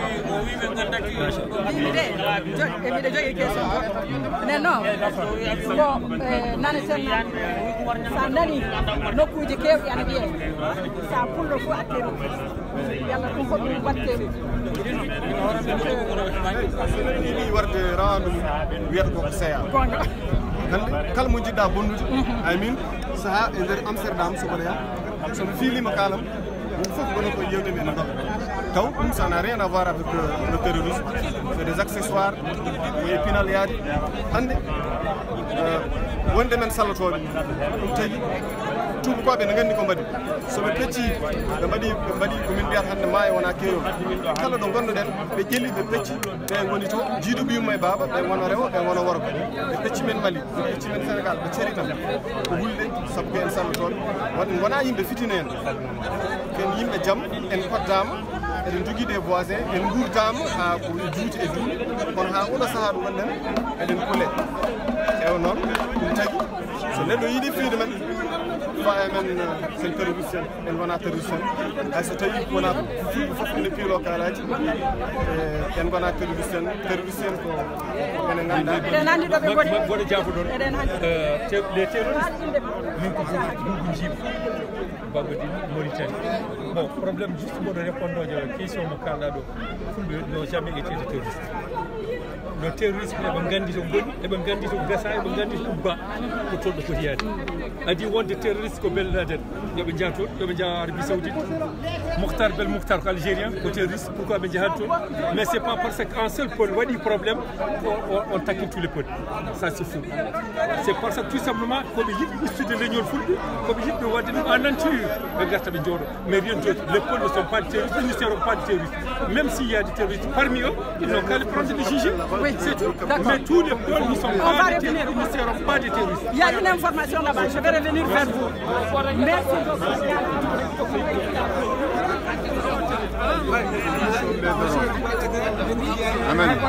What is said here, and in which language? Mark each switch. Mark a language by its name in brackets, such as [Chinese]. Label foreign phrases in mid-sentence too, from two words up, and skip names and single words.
[Fula] eɓiɗe jogui question nen noon bon naneten sa nani nokkuji kewɗi ana wiye sa pullo fo a kewi yalla ɗum ko ɗum wattemi ɗiɗi warde rawandu wiyata koko seeya hande kala mo jiɗɗa bonnude ay min saaha e nder Amsterdam soɓoɗa ya somi fiilima kalam [French] ça n'a rien à voir avec le terrorisme. C'est des accessoires. Et puis, [Fula] wonde men sallotoɓe ɗum tagi tubakoɓe ne gandi ko mbaɗi soɓe pecci ɓe mbaɗi komin mbiyata hannde ma e wona keeyon kala ɗo gonɗoɗen ɓe ƴelli ɓe pecci ɓe goni to jiiɗo ɓiyumma e baaba ɓe gono rewo ɓe gono worgo ɓe pecci men Mali ɓe pecci men Sénégal ɓe ceri tan ko hulde saabu ko en sallotoɓe wona yimɓe fitina en ken yimɓe jaam en koddama eɗen jogui [French] des voisins [Fula] en gurdama ha ko juuti e duuɗi kono ha oɗo saaha ɗo gonɗen eɗen kole ewa noon ɗum tagi so neɗɗo yiiɗi fiide men fa men sen terroriste en wona terroriste en hay so tawi wona fulɓe fof ene piilo kalaji en gona terroriste en ko ene ganda goɗo jaabuɗon [French] les terroristes [Fula] min ko gungu jiiba Babadi Mauritanie. [French] Bon, problème juste pour répondre à la question que fulɓe n'ont jamais été des terroristes. [Fula] No terrorisme eɓe gandi to goni eɓe gandi to gasa eɓe gandi to ubba ko toon ɗo foti yaade adi wonde terroriste ko belɗaden yoɓe jaha toon yoɓe jaha Arabie Saoudite Mokhtar Bel Mokhtar ko algérien ko terroriste [French] pourquoi [Fula] ɓe jahata toon [French] mais c'est pas parce qu'un seul pôle waɗi problème on taquine tous les pôles ça c'est fou c'est parce que tout simplement [Fula] koɓe yiɗi ustude leñol fulɓe koɓe yiɗɓe wadde ɗum en nature ɓe garta ɓe jooɗo [French] mais rien d'autre les pôles ne sont pas des terroristes ils ne seront pas des terroristes même s'il y a des terroristes parmi eux ils n'ont qu'à les prendre des juger. Oui, c'est tout. Mais tous les pôles ne sont pas des terroristes, ils ne seront pas des terroristes. Il y a une information là-bas, je vais revenir vers vous. Merci beaucoup. Amen.